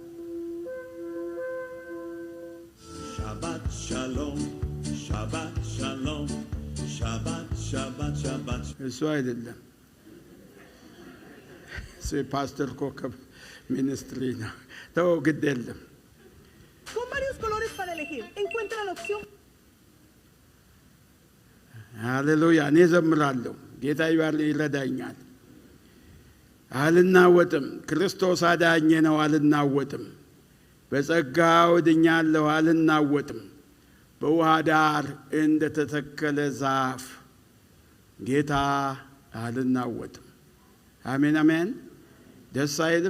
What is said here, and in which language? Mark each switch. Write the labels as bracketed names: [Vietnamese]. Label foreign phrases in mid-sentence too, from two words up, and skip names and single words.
[Hebrew] Shabbat shalom, Shabbat shalom, Shabbat Shabbat Shabbat. [Amharic] እሱ አይደለም ፓስተር ኮከብ ሚኒስትሪ ነው። ተው ግድ የለም። [Spanish] Con varios colores para elegir. Encuentra la opción. [Amharic] ሃሌሉያ። እኔ ዘምራለሁ፣ ጌታ ይረዳኛል። አልናወጥም፣ ክርስቶስ አዳኜ ነው። አልናወጥም፣ በጸጋው ድኛለሁ። አልናወጥም፣ በውሃ ዳር እንደ ተተከለ ዛፍ ጌታ አልናወጥም። አሜን አሜን። ደስ አይልም?